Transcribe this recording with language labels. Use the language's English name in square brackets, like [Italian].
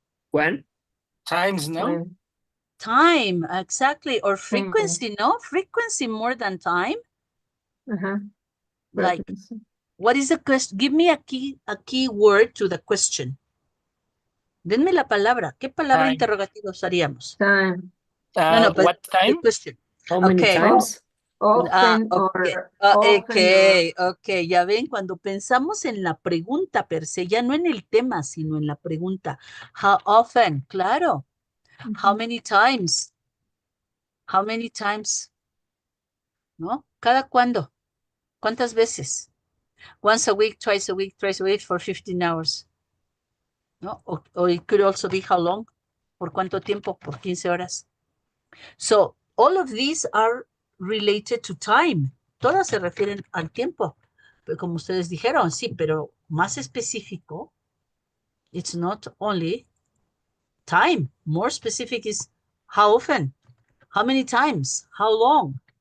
[English] When? Times, no? When? Time, exactly. Or frequency, no? Frequency more than time. Like, what is the question? Give me a key word to the question. [Spanish] Denme la palabra. ¿Qué palabra interrogativa usaríamos? [English] Time. No, but what time? the question. How many times? Often okay. or often [Spanish] Okay, ya ven, cuando pensamos en la pregunta per se, ya no en el tema, sino en la pregunta. [English] How often? Claro. How many times? How many times? [Spanish] ¿No? ¿Cada cuándo? ¿Cuántas veces? [English] Once a week, twice a week, thrice a week for 15 hours. ¿No? Or it could also be how long? [Spanish] ¿Por cuánto tiempo? Por 15 horas. [English] So, all of these are related to time. [Spanish] Todas se refieren al tiempo. Pero como ustedes dijeron, sí, pero más específico, [English] it's not only time. More specific is how often, how many times, how long.